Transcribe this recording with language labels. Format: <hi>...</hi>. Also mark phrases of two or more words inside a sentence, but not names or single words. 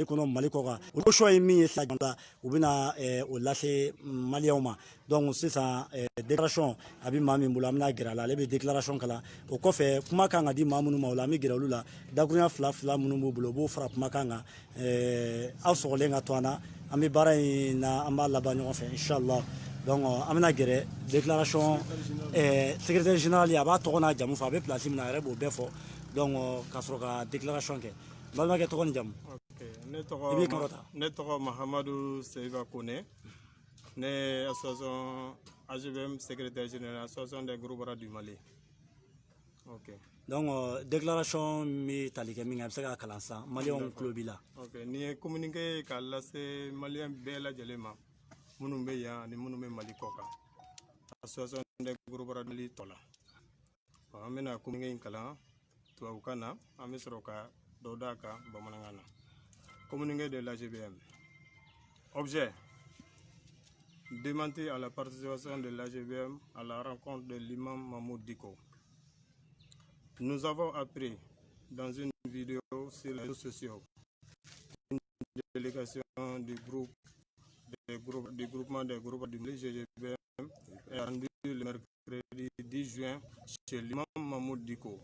<bm>kɔnɔ Mali kɔ kan o choix ye min ye sisan u bɛna o lase maliyɛnw ma donc sisan déclaration a bɛ maa min bolo an bɛna gɛrɛ a la ale bɛ déclaration kalan o kɔfɛ kuma kan ka di maa minnu ma o la an bɛ gɛrɛ olu la dakuruɲa fila fila minnu b'u bolo u b'o fara kumakan kan aw sɔgɔlen ka to an na an bɛ baara in na an b'a laban ɲɔgɔn fɛ inchallah donc an bɛna gɛrɛ</bm> <fr>déclaration secrétaire général</fr> <bm>a b'a tɔgɔ n'a jamu fɔ a bɛ place min na a yɛrɛ b'o bɛɛ fɔ donc ka sɔrɔ ka déclaration kɛ balimakɛ tɔgɔ ni jamu. Ne tɔgɔ Mahamadu Seiba Kone ne ye association AGBM</bm> <fr>secrétaire général association des gros bras du Mali.</fr> <bm>Ok. Donc déclaration mi tali kɛ min kɛ a bɛ se ka kalan san maliyɛnw tulo b'i la. Ok nin ye communiqué k'a lase maliyɛn bɛɛ lajɛlen ma minnu bɛ yan ani minnu bɛ Mali kɔ kan</bm> <fr>association des gros bras du Mali</fr> <bm>tɔ la an bɛna communiqué in kalan tubabukan na an bɛ sɔrɔ ka dɔ d'a kan bamanankan na.</bm> <fr>Communiqué de l'AGBM. Objet: démentir à la participation de l'AGBM à la rencontre de l'imam Mahmoud Dicko. Nous avons appris dans une vidéo sur les réseaux sociaux une délégation du groupement des groupes du Mali GGBM est rendue le mercredi 10 juin chez l'imam Mahmoud Dicko.</fr>